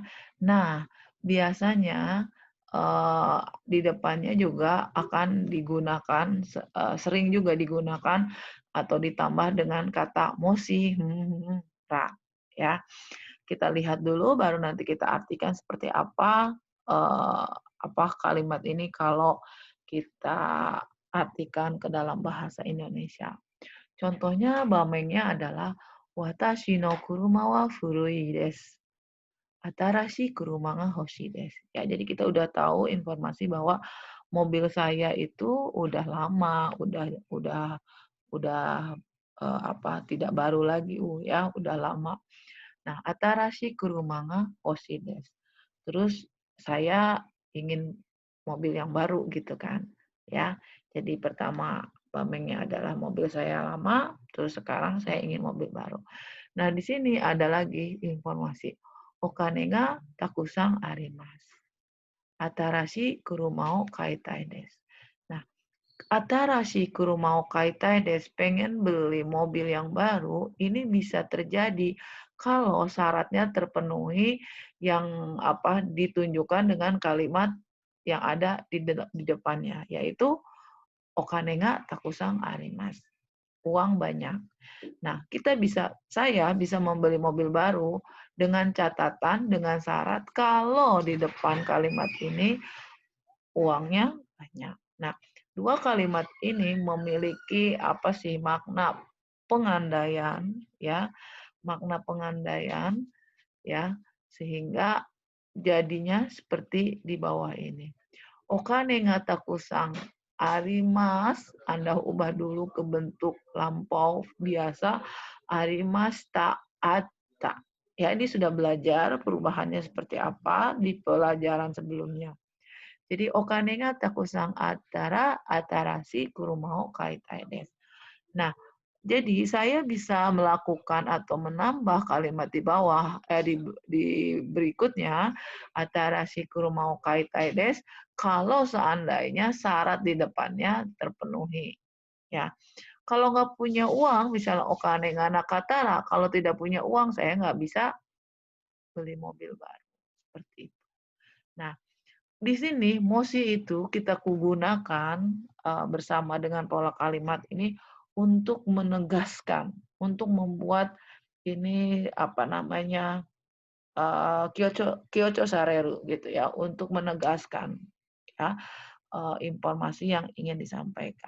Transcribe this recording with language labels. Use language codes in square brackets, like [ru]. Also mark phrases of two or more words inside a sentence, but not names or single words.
[id] Nah, biasanya di depannya juga akan digunakan sering juga digunakan atau ditambah dengan kata mosi, ra, ya. Kita lihat dulu baru nanti kita artikan seperti apa kalimat ini kalau kita artikan ke dalam bahasa Indonesia. Contohnya bamengnya adalah [ja] 私の車は古いです. 新しい車が欲しいです. [id] Ya, jadi kita udah tahu informasi bahwa mobil saya itu udah lama, udah tidak baru lagi, ya, udah lama. Nah, [ja] 新しい車が欲しいです. [id] Terus saya ingin mobil yang baru gitu kan, ya. Jadi pertama bamengnya adalah mobil saya lama, terus sekarang saya ingin mobil baru. Nah, di sini ada lagi informasi. [ja] お金がたくさんあります。新しい車を買いたいです. Nah, 新しい車を買いたいです, [id] pengen beli mobil yang baru, ini bisa terjadi kalau syaratnya terpenuhi yang ditunjukkan dengan kalimat yang ada di depannya, yaitu [ja] お金がたくさんあります. [id] Uang banyak. Nah, saya bisa membeli mobil baru dengan catatan, dengan syarat kalau di depan kalimat ini uangnya banyak. Nah, dua kalimat ini memiliki makna pengandaian, ya, makna pengandaian, ya, sehingga jadinya seperti di bawah ini. [ja] お金がたくさんあります, [id] Anda ubah dulu ke bentuk lampau biasa, arimashita, ada. Ya, ini sudah belajar perubahannya seperti apa di pelajaran sebelumnya. [ja] Jadi お金がたくさんあったら新しい車を買いたいです. [id] Nah, jadi saya bisa melakukan atau menambah kalimat di bawah di berikutnya [ja] 新しい車を買いたいです [id] kalau seandainya syarat di depannya terpenuhi, ya. Kalau nggak punya uang, misalnya [ja] お金がなかったら, [id] kalau tidak punya uang saya nggak bisa beli mobil baru, seperti itu. Nah, di sini mosi itu kita gunakan bersama dengan pola kalimat ini untuk menegaskan, untuk membuat ini [ja] 強調される [id] gitu ya, untuk menegaskan ya informasi yang ingin disampaikan.